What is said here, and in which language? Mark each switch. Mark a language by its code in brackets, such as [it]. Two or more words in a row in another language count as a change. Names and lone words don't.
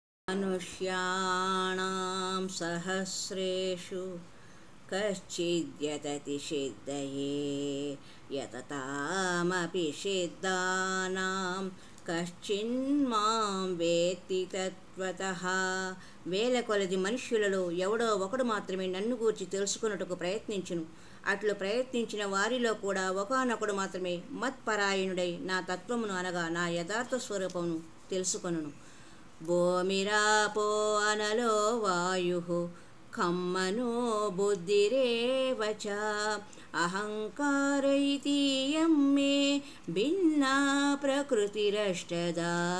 [sa] मनुष्याणां सहस्रेषु कश्चिद्यतति सिद्धये यततामपि सिद्धानां कश्चिन्मां वेत्ति तत्त्वतः. [te] వేల కొలది మనుష్యులలో ఎవడో ఒకడు మాత్రమే నన్ను గూర్చి తెలుసుకొనుటకు ప్రయత్నించును. అట్లు ప్రయత్నించిన వారిలో కూడా ఒకానొకడు మాత్రమే మత్పరాయణుడై నా తత్వమును అనగా నా యథార్థ స్వరూపమును తెలుసుకొనును. [sa] भूमिरापो अनलो वायु खम्मनो बुद्धिरेव च अहंकार इतीयं मे भिन्ना प्रकृतिरष्टधा.